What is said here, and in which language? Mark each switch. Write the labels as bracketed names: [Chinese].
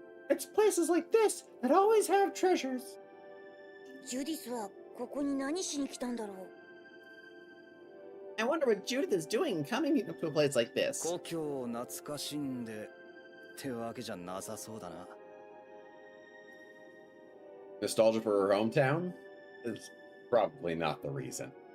[English] It's places like this that always have treasures. [Japanese] ジュディスはここに何しに来たんだろう。 [English] I wonder what Judith is doing coming to a place like this. [Japanese] 故郷を懐かしんでってわけじゃなさそうだな。 [English] Nostalgia for her hometown is probably not the reason.